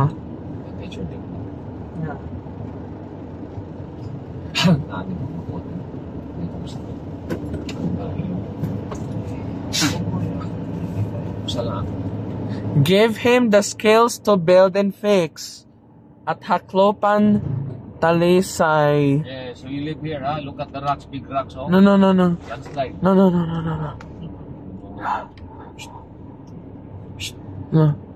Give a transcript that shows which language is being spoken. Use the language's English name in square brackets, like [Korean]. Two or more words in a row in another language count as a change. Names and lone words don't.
[Filipino] Picture din. [English] Yeah. [Filipino] Ano mo po? Salamat. [English] Give him the skills to build and fix. At Haklopan Talisay. Yeah, so you live here, ha? Look at the rocks, big rocks, oh. No, no, no, no. Landslide. No, no, no, no, no, no. No.